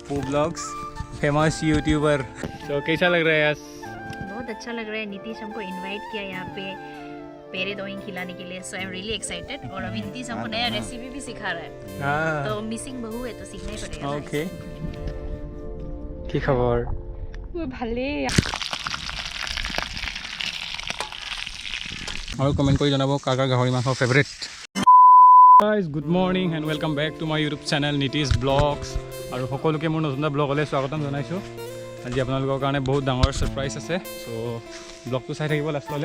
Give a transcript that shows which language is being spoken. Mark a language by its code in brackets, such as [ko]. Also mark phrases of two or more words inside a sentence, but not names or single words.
[hi] पू ब्लॉग्स, फेमस यूट्यूबर। तो कैसा लग रहा है आज? बहुत अच्छा लग रहा है। नीतीश हमको इनवाइट किया यहाँ पे पैराग्लाइडिंग खिलाने के लिए, [en] so I am really excited. [hi] और अभी नीतीश हमको नया रेसिपी भी सिखा रहा है, तो मिसिंग बहू है तो सीखना ही पड़ेगा। ओके, [as] কি খবৰ? ভালেই। আৰু কমেণ্ট কৰি জনাব কাৰ কাৰ গাহৰি মাংস ফেভৰেট। [en] guys good morning and welcome back to my YouTube channel Nitish Vlogs. [as] আৰু সকলোকে মোৰ নতুন এটা ব্লগলৈ স্বাগতম জনাইছোঁ। আজি আপোনালোকৰ কাৰণে বহুত ডাঙৰ ছাৰপ্ৰাইজ আছে, চ' ব্লগটো চাই থাকিব লাষ্টলৈ।